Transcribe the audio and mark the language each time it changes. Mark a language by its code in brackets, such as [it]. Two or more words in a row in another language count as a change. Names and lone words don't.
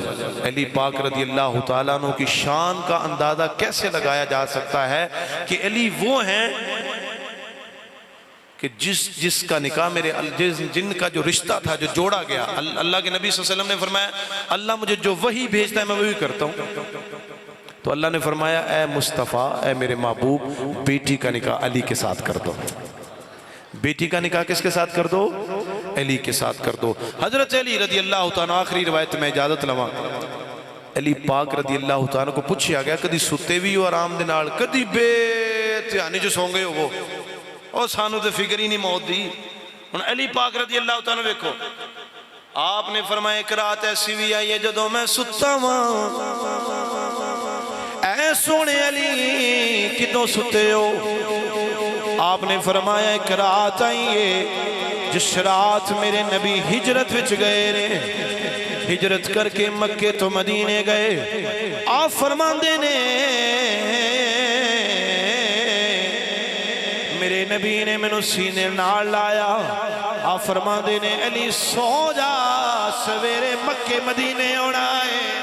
[ur] علی پاک رضی اللہ تعالیٰ عنہ کی شان کا اندازہ کیسے لگایا جا سکتا ہے کہ علی وہ ہیں کہ جس کا نکاح جن کا جو رشتہ تھا جو جوڑا گیا، اللہ کے نبی صلی اللہ علیہ وسلم نے فرمایا اللہ مجھے جو وحی بھیجتا ہے میں وہی کرتا ہوں، تو اللہ نے فرمایا اے مصطفیٰ، اے میرے محبوب، بیٹی کا نکاح علی کے ساتھ کر دو۔ بیٹی کا نکاح کس کے ساتھ کر دو؟ علی کے ساتھ کر دو۔ [pa] حضرت علی رضی اللہ تعالیٰ، آخری روایت میں اجازت لواں، علی پاک رضی اللہ تعالیٰ کو پوچھا گیا کدی ستے بھی ہو آرام دے نال، کدی بے دھیانی جو سوں گئے ہو وہ، اور سانو تے فکر ہی نہیں موت دی۔ [ur] علی پاک رضی اللہ تعالیٰ دیکھو، آپ نے فرمایا ایک رات ایسی بھی آئی ہے جدوں میں ستا ہوں، [pa] اے سونے علی کدوں ستے ہو؟ [ur] آپ نے فرمایا ایک رات آئی ہے جس رات میرے نبی [pa] ہجرت وچ گئے نے، [ur] ہجرت کر کے مکے تو مدینے گئے۔ [pa] آپ فرماندے نے میرے نبی نے میں نو سینے نال لایا، آپ فرماندے نے علی سو جا سویرے مکے مدینے ہونا ہے۔